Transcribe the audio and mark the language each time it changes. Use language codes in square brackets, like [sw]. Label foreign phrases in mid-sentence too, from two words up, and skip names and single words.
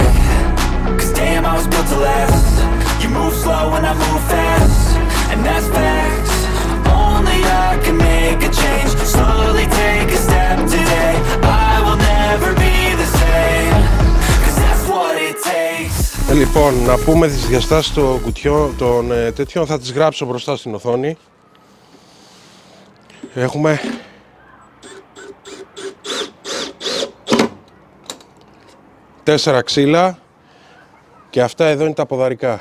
[en] Cause damn, I was built to last. You move slow and I move fast. And that's facts. Only I can make a change. Slowly take a step today. I will never be the same. Cause that's what it takes. [el] Λοιπόν, να πούμε τις διαστάσεις των κουτιών, των τέτοιων, θα τις γράψω μπροστά στην οθόνη. Έχουμε 4 ξύλα και αυτά εδώ είναι τα ποδαρικά.